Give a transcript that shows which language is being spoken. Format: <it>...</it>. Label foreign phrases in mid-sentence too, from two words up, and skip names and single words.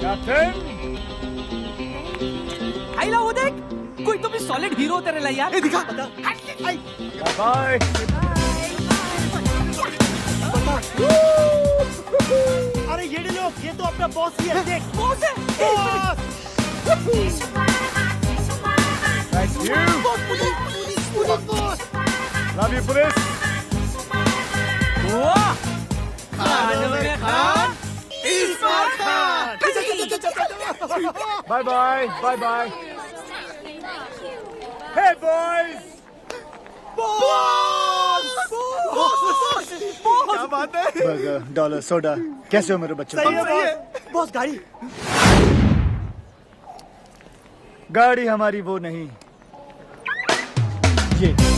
<hi>आइला वो देख, कोई तो भी</hi> <en>solid hero</en> <hi>तेरे ला यार। दिखा। बाय। अरे ये लोग, ये तो अपना बॉस ही है, देख। बॉस है।</hi> <en>Thank you.</en> <hi>बॉस।</hi> <en>Love you, police.</en> <hi>वाह! खानों में खान, इस बार खान।</hi> <en>Bye bye. Bye bye. Hey boys.</en> <hi>क्या बात है? बर्गर, डॉलर, सोडा, कैसे हो मेरे बच्चे? सही है बॉस। गाड़ी गाड़ी हमारी वो नहीं, ये।</hi>